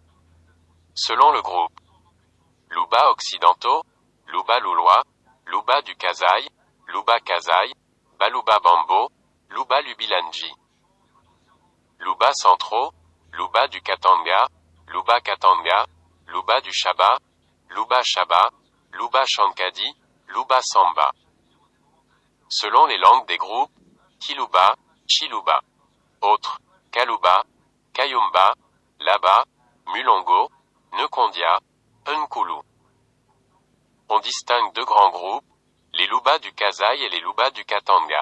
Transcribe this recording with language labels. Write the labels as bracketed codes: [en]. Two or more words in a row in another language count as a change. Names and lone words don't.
[fr] Selon le groupe Luba occidentaux, Luba Lulwa, Luba du Kasai, Luba Kasai, Baluba Bambo, Luba Lubilanji. Luba centraux, Luba du Katanga, Luba Katanga, Luba du Shaba, Luba Shaba, Luba Shankadi, Luba Samba. Selon les langues des groupes, Kiluba, Chiluba. Autres, Kaluba, Kayumba, Laba, Mulongo, Nkondia, Nkulu. On distingue 2 grands groupes, les Luba du Kasai et les Luba du Katanga.